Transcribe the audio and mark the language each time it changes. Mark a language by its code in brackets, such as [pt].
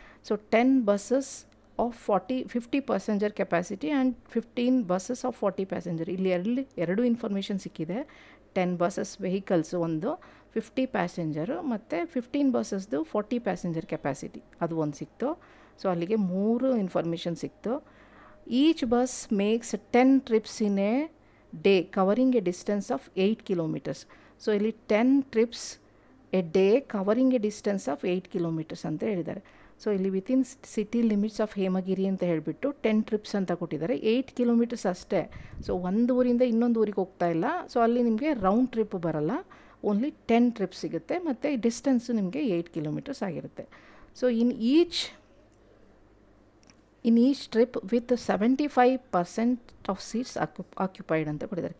[en] So 10 buses of 50 passenger capacity and 15 buses of 40 passenger. [kn] ಇಲ್ಲಿ ಎರಡು information ಸಿಕ್ಕಿದೆ. 10 buses vehicles ಒಂದು 50 ಪ್ಯಾಸೆಂಜರು ಮತ್ತು 15 ಬಸ್ಸಸ್ದು 40 ಪ್ಯಾಸೆಂಜರ್ ಕೆಪಾಸಿಟಿ ಅದು ಒಂದು ಸಿಕ್ತು. ಸೊ ಅಲ್ಲಿಗೆ 3 ಇನ್ಫಾರ್ಮೇಷನ್ ಸಿಕ್ತು. [en] Each bus makes 10 trips in a day covering a distance of 8 kilometers. So ಇಲ್ಲಿ 10 trips a day covering a distance of 8 kilometers [kn] ಅಂತ ಹೇಳಿದ್ದಾರೆ. ಸೊ ಇಲ್ಲಿ [en] within city limits of Hemagiri [kn] ಅಂತ ಹೇಳಿಬಿಟ್ಟು 10 trips ಅಂತ ಕೊಟ್ಟಿದ್ದಾರೆ. 8 kilometers ಅಷ್ಟೇ. ಸೊ ಒಂದು ಊರಿಂದ ಇನ್ನೊಂದು ಊರಿಗೆ ಹೋಗ್ತಾ ಇಲ್ಲ. ಸೊ ಅಲ್ಲಿ ನಿಮಗೆ ರೌಂಡ್ ಟ್ರಿಪ್ ಬರಲ್ಲ, ಓನ್ಲಿ 10 trips ಸಿಗುತ್ತೆ ಮತ್ತು ಡಿಸ್ಟೆನ್ಸು ನಿಮಗೆ 8 kilometers ಆಗಿರುತ್ತೆ. [en] so in each trip with 75% of seats occupied [kn] ಅಂತ ಕೊಟ್ಟಿದ್ದಾರೆ.